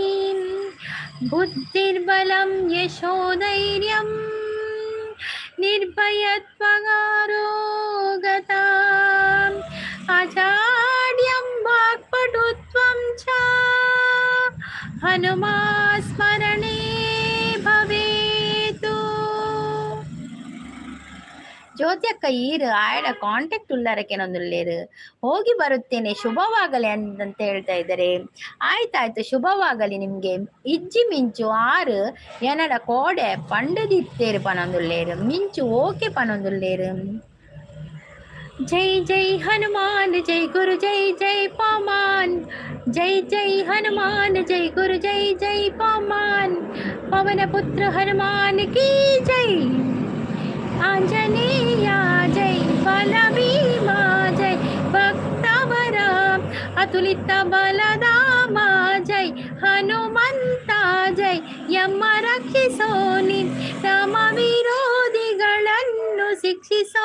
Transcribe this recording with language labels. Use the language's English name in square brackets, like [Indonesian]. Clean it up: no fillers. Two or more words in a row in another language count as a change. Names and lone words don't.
[Sanskrit] ಬುದ್ಧಿರ್ಬಲಂ ಯಶೋಧೈರ್ಯಂ ನಿರ್ಭಯತ್ವಗಾರೋಗತಾ ಅಜಾಡ್ಯಂ ವಾಕ್ಪಟುತ್ವಂ ಚ ಹನುಮಾ ಸ್ಮರಣೆ ಭವೇತು. [Tulu] ಜ್ಯೋತಿ ಅಕ್ಕ ಈರು ಆಯಡ ಕಾಂಟ್ಯಾಕ್ಟ್ ಉಳ್ಳಾರಕ್ಕೇನೊಂದುಲ್ಲೇರು [Kannada] ಹೋಗಿ ಬರುತ್ತೇನೆ ಶುಭವಾಗಲಿ ಅಂತ ಹೇಳ್ತಾ ಇದ್ದಾರೆ. ಆಯ್ತಾಯ್ತು, ಶುಭವಾಗಲಿ ನಿಮ್ಗೆ. [Tulu] ಇಜ್ಜಿ ಮಿಂಚು ಆರು ಏನಡ ಕೋಡೆ ಪಂಡದಿತ್ತೇರು ಪನೊಂದುಲ್ಲೇರು ಮಿಂಚು ಓಕೆ ಪನೊಂದುಲ್ಲೇರು. [Hindi] जय जय हनुमान जय गुरु जय जय पवमान, जय जय हनुमान जय गुरु जय जय पवमान, पवन पुत्र हनुमान की जय, [Kannada] ಆಂಜನೇಯ ಜೈ, ಬಲ ಭೀಮಾ ಜೈ, ಭಕ್ತವರ ಅತುಲಿತ ಬಲಧಾಮ ಜೈ, ಹನುಮಂತ ಜೈ, ಯಮ ರಕ್ಷಿಸೋ ರಾಮ ವಿರೋಧಿಗಳನ್ನು ಶಿಕ್ಷಿಸೋ.